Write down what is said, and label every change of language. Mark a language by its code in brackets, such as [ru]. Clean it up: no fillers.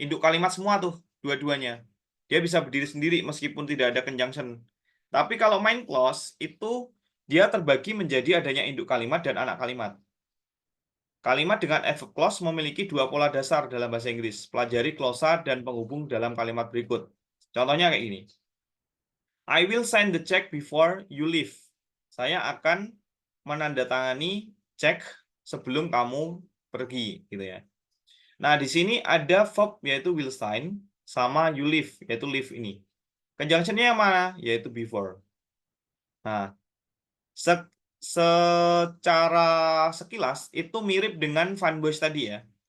[id] Induk kalimat semua tuh, dua-duanya. Dia bisa berdiri sendiri meskipun tidak ada conjunction. Tapi kalau main clause itu, dia terbagi menjadi adanya induk kalimat dan anak kalimat. Kalimat dengan adverb clause memiliki dua pola dasar dalam bahasa Inggris. Pelajari klausa dan penghubung dalam kalimat berikut. Contohnya kayak gini. [en] I will sign the check before you leave. [id] Saya akan menandatangani cek sebelum kamu pergi, gitu ya. Nah, di sini ada verb yaitu [en] will sign [id] sama [en] you leave, [id] yaitu leave ini. Conjunction-nya yang mana? Yaitu before. Nah, secara sekilas itu mirip dengan Van Boys tadi ya.